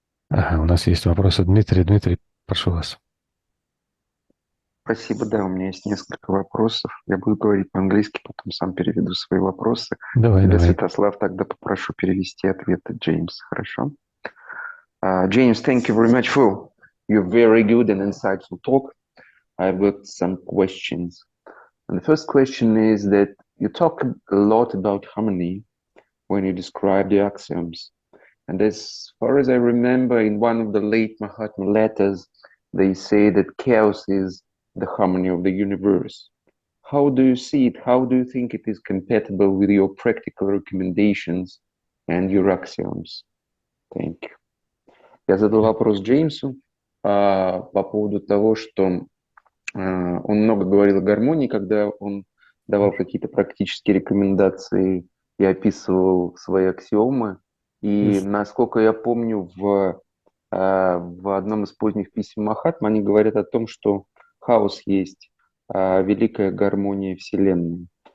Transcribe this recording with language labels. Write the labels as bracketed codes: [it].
[ru] Ага, у нас есть вопрос от Дмитрия. Дмитрий, прошу вас. Спасибо, да, у меня есть несколько вопросов. Я буду говорить по-английски, потом сам переведу свои вопросы. Давай. Святослав, тогда попрошу перевести ответы Джеймса, хорошо? [en] James, thank you very much for your very good and insightful talk. I've got some questions. And the first question is that you talk a lot about harmony when you describe the axioms. And as far as I remember, in one of the late Mahatma letters, they say that chaos is the harmony of the universe. How do you see it? How do you think it is compatible with your practical recommendations and your axioms? Thank you. [ru] Я задал вопрос Джеймсу по поводу того, что он много говорил о гармонии, когда он давал какие-то практические рекомендации и описывал свои аксиомы. И насколько я помню, в одном из поздних писем Махатмы они говорят о том, что хаос есть великая гармония Вселенной.